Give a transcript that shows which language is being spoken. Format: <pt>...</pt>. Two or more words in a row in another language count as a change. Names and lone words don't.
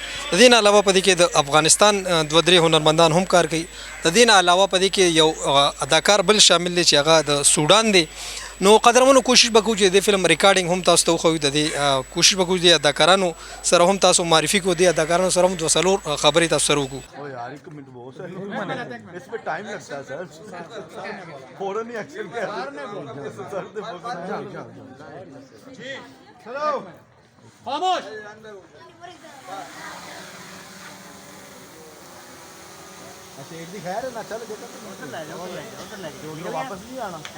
<ps>د دې نه علاوه په دې کې د افغانستان دوه درې هنرمندان هم کار کوي. د دې نه علاوه په دې کې یو اداکار بل شامل دی چې هغه د سودان دی. نو قدرمنو کوشش وکړو چې د</ps> <en>film recording</en> <ps>هم تاسو ته وښیو. د دې کوشش وکړو چې اداکارانو سره هم تاسو معرفي کړو، د اداکارانو سره هم دوه څلور خبرې تاسو سره وکړو.</ps> <ur>او یار ایک منٹ بہت ہے، اس میں ٹائم لگتا ہے سر، فوراً ہی ایکشن کر چلو خاموش. اچھا ایک دی خیر ہے نا، چل بیٹا ادھر لے جاؤ، ادھر لے جاؤ، واپس نہیں آنا ہے.</ur>